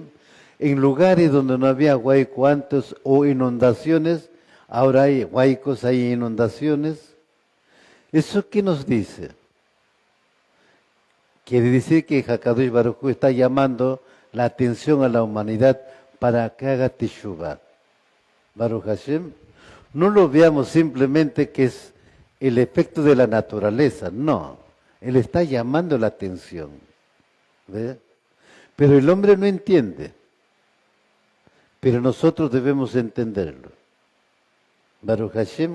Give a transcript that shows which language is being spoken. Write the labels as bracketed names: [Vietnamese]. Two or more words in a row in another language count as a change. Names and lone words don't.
[Spanish] En lugares donde no había huaico antes o inundaciones, ahora hay huaicos, hay inundaciones. ¿Eso qué nos dice? Quiere decir que [Hebrew] הקדוש ברוך הוא [Spanish] está llamando la atención a la humanidad para que haga teshuvah. [Hebrew] ברוך השם, [Spanish] no lo veamos simplemente que es el efecto de la naturaleza, no. Él está llamando la atención. ¿Ve? Pero el hombre no entiende. Pero nosotros debemos entenderlo. [Hebrew] ברוך השם.